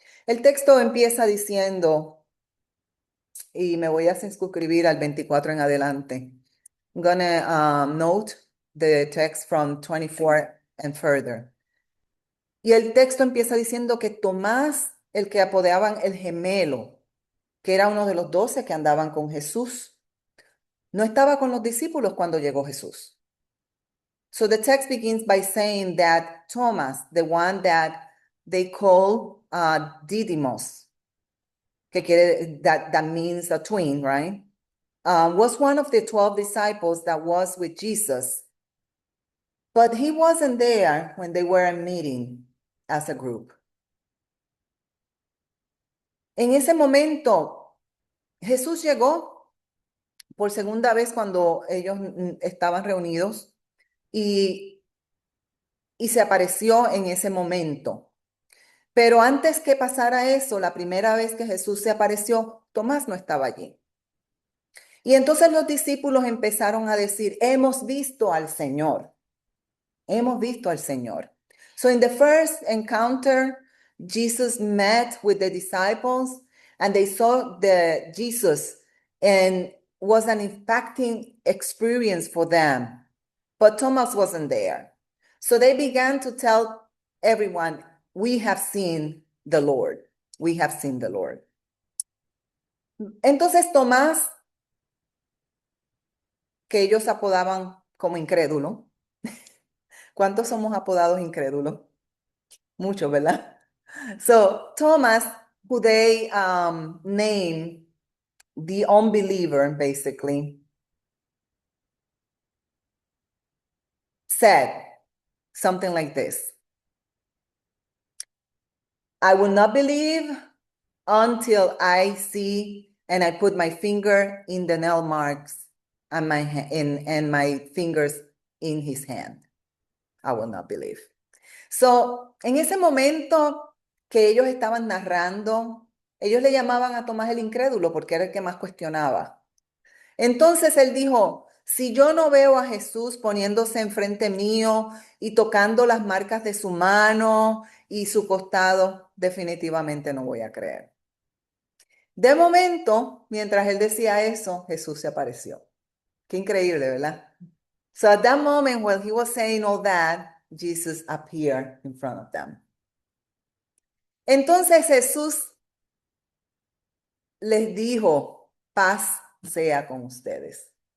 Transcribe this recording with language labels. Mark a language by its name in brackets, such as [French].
[Spanish] El texto empieza diciendo, y me voy a circunscribir al 24 en adelante. [English] I'm gonna note the text from 24 and further. [Spanish] Y el texto empieza diciendo que Tomás, el que apodaban el gemelo, que era uno de los 12 que andaban con Jesús, no estaba con los discípulos cuando llegó Jesús. [English] So the text begins by saying that Thomas, the one that they call Didymos, that means a twin, right? Was one of the 12 disciples that was with Jesus, but he wasn't there when they were meeting as a group. [Spanish] En ese momento, Jesús llegó por segunda vez cuando ellos estaban reunidos y se apareció en ese momento. Pero antes que pasara eso, la primera vez que Jesús se apareció, Tomás no estaba allí. Y entonces los discípulos empezaron a decir, hemos visto al Señor. Hemos visto al Señor. [English] So in the first encounter, Jesus met with the disciples and they saw the Jesus and was an impacting experience for them. But Thomas wasn't there. So they began to tell everyone, we have seen the Lord. We have seen the Lord. [Spanish] Entonces Tomás, que ellos apodaban como incrédulo. ¿Cuántos somos apodados incrédulos? Muchos, ¿verdad? [English] So Thomas, who they name the unbeliever, basically, said something like this. I will not believe until I see and I put my finger in the nail marks and my fingers in his hand. I will not believe. [Spanish] So, en ese momento que ellos estaban narrando, ellos le llamaban a Tomás el incrédulo porque era el que más cuestionaba. Entonces él dijo, si yo no veo a Jesús poniéndose enfrente mío y tocando las marcas de su mano y su costado, definitivamente no voy a creer. De momento, mientras él decía eso, Jesús se apareció. Qué increíble, ¿verdad? [English] So at that moment, while he was saying all that, Jesus appeared in front of them. [Spanish] Entonces Jesús les dijo, paz sea con ustedes.